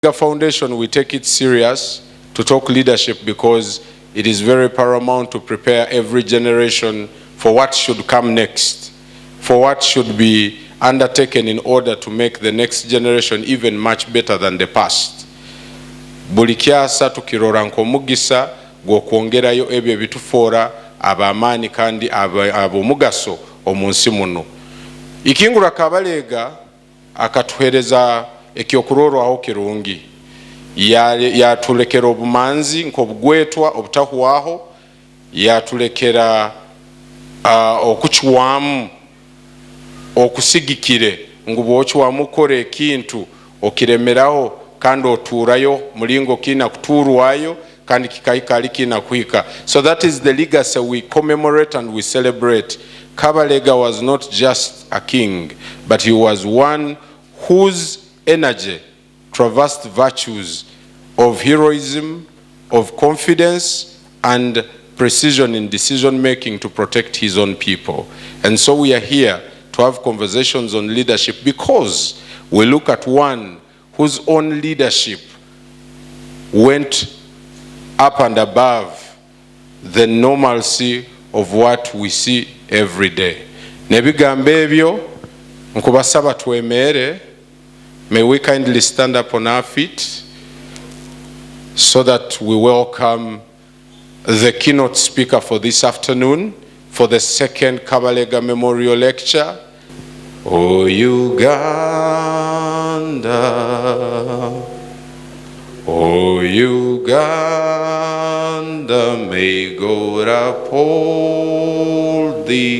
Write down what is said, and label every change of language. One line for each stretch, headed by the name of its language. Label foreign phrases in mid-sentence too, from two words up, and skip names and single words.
English: The foundation, we take it serious to talk leadership because it is very paramount to prepare every generation for what should come next, for what should be undertaken in order to make the next generation even much better than the past.
Nyoro: Buli kyasa tukirora nkomugisa gwokwongerayo ebyo bitufora abamaani kandi abomugaso omunsi muno. Ikingura Kabalega akatuhereza ekyokurorwaho kirungi yatulekera obumanzi nk'obugwetwa obutahuwaho, yatulekera okukiwamu okusigikire ngu bwokiwamu okora ekintu okiremeraho kandi otuurayo mulingo kina kutuurwayo kandi kikayikali kina kuhika.
English: So that is the legacy we commemorate and we celebrate. Kabalega was not just a king, but he was one whose energy traversed virtues of heroism, of confidence, and precision in decision making to protect his own people. And so we are here to have conversations on leadership because we look at one whose own leadership went up and above the normalcy of what we see every day.
Nyoro: Nebigambe ebyo nkubasaba twemere.
English: May we kindly stand up on our feet so that we welcome the keynote speaker for this afternoon for the second Kabalega Memorial Lecture. O Uganda, O Uganda, may God uphold thee.